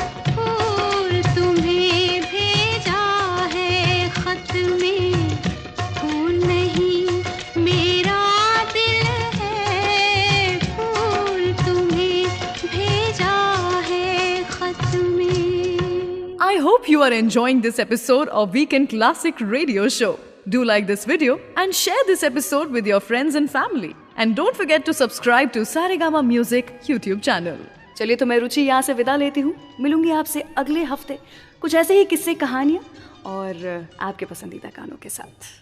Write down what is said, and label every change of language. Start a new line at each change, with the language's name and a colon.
Hindi: फूल तुम्हें भेजा है खत में, फूल नहीं मेरा दिल है। फूल तुम्हें भेजा है खत में।
English: I hope you are enjoying this episode of Weekend Classic Radio Show. Do like this video and share this episode with your friends and family. And don't forget to subscribe to Saregama Music YouTube channel.
Hindi: चलिए तो मैं रुचि यहाँ से विदा लेती हूँ। मिलूंगी आपसे अगले हफ्ते कुछ ऐसे ही किस्से, कहानियाँ और आपके पसंदीदा गानों के साथ।